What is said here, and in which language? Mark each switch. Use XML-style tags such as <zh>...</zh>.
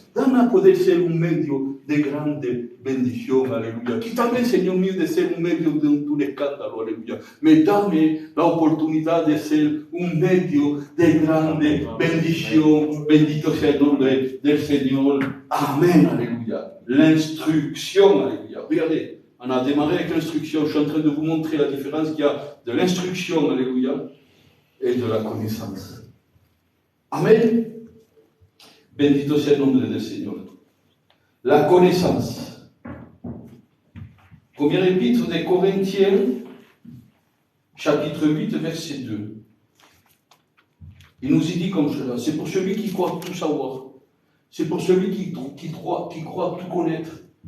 <es>Dame a poder ser un medio de grande bendición, aleluya. Quítame, Señor mío, de ser un medio de un escándalo, aleluya. Me dame la oportunidad de ser un medio de grande bendición. Bendito sea el nombre del Señor.</es> <fr>Amén, aleluya. L'instruction, aleluya. Regardez. On a démarré avec l'instruction. Je suis en train de vous montrer la différence qu'il y a de l'instruction, alléluia, et de la connaissance. Amen.</fr> <es>Bendito sea el nombre del Señor.</es> <fr>La connaissance. Première épître des Corinthiens, chapitre 8, verset 2. Il nous y dit comme cela. C'est pour celui qui croit tout savoir. C'est pour celui qui croit tout connaître.</fr>